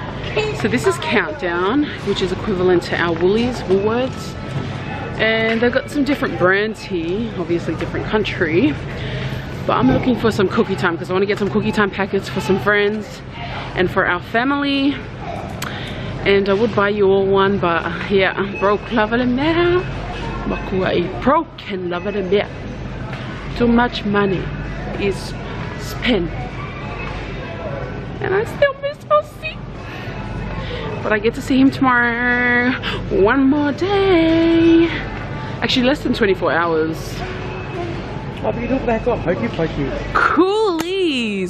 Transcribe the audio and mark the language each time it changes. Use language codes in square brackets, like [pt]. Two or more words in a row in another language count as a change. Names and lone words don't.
[en] So this is Countdown, which is equivalent to our Woolworths. And they've got some different brands here, obviously different country. But I'm looking for some cookie time because I want to get some cookie time packets for some friends and for our family. And I would buy you all one, but yeah, I'm broke [sm] lava le mea. Makua [en] broke and [sm] lava le mea. [en] Too much money is spent. And I still miss Siaosi. But I get to see him tomorrow. One more day. Actually less than 24 hours. Coolies!